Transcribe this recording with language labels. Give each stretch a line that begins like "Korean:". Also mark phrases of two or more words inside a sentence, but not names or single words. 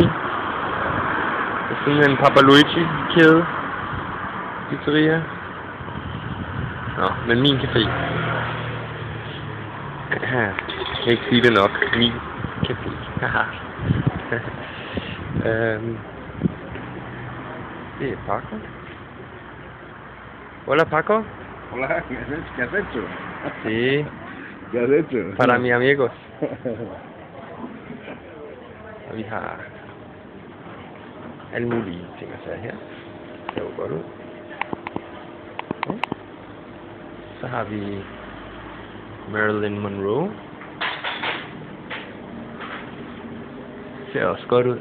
Danish: Det er sådan en Papa Luigi kæde. Pizzeria. Nå, men min café. Jeg kan ikke sige det nok. Min café. Det er Paco.
Spanish: Hola, Paco. Hola, ¿qué has hecho? Sí. ¿Qué has hecho? Para mis amigos.
Danish: Og vi har alle mulige ting at sige her. Det ser jo godt ud. Så har vi Marilyn Monroe. Ser også godt ud.